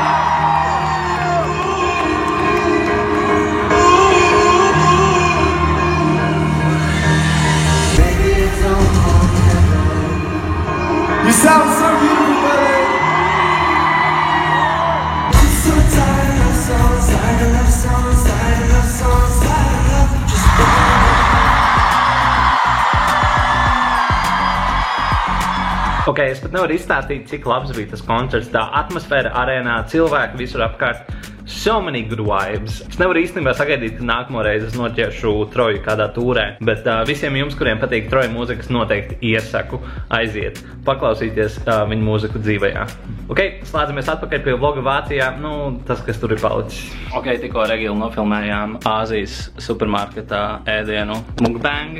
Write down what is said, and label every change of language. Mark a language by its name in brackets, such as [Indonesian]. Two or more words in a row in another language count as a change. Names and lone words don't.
[English] Maybe it's all heaven. You sound so beautiful, brother. I'm so tired of songs, tired of songs, tired of songs, tired of just [Latvian] Ok, es pat nevaru izstāstīt, cik labs bija tas koncerts, tā atmosfēra arēnā, cilvēki visur apkārt. [English] So many good vibes. [Latvian] Es nevaru īstenībā sagaidīt, ka nākamo reizi es noķeršu Troju kādā tūrē, bet visiem jums, kuriem patīk Troja mūzikas, noteikti iesaku aiziet, paklausīties viņu mūziku dzīvajā. Ok, slēdzamies atpakaļ pie vloga Vācijā, nu, tas, kas tur ir palicis. Ok, tikko ar Egilu nofilmējām Āzijas supermarketā ēdienu mukbang.